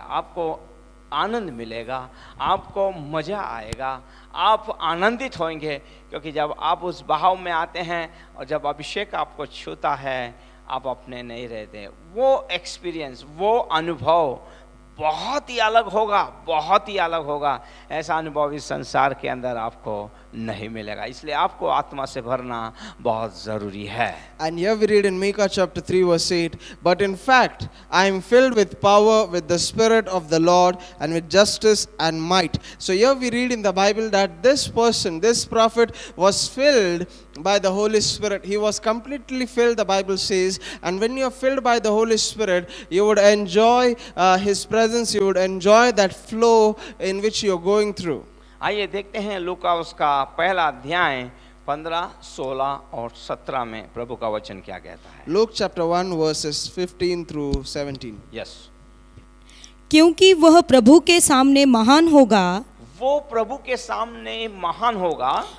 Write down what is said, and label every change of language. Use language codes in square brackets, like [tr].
[hi] आपको आनंद मिलेगा, आपको मजा आएगा, आप आनंदित होंगे, क्योंकि जब आप उस बहाव में आते हैं और जब अभिषेक आपको छूता है, आप अपने नहीं रहते। वो एक्सपीरियंस, वो अनुभव बहुत ही अलग होगा। ऐसा अनुभव इस संसार के अंदर आपको नहीं मिलेगा। इसलिए आपको आत्मा से भरना बहुत जरूरी है। [en] And here we read in Micah chapter 3 verse 8, but in fact I am filled with power, with the Spirit of the Lord, and with justice and might. So here we read in the Bible that this prophet was filled by the Holy Spirit. He was completely filled, the Bible says, and when you are filled by the Holy Spirit, you would enjoy His presence, you would enjoy that flow in which you are going through. [hi] आइए देखते हैं लूका उसका पहला अध्याय 15, 16 और 17 में प्रभु का वचन क्या कहता है। [en] Luke chapter 1 verses 15 through 17. Yes. [hi] क्योंकि वह प्रभु के सामने महान होगा, वो प्रभु के सामने महान होगा,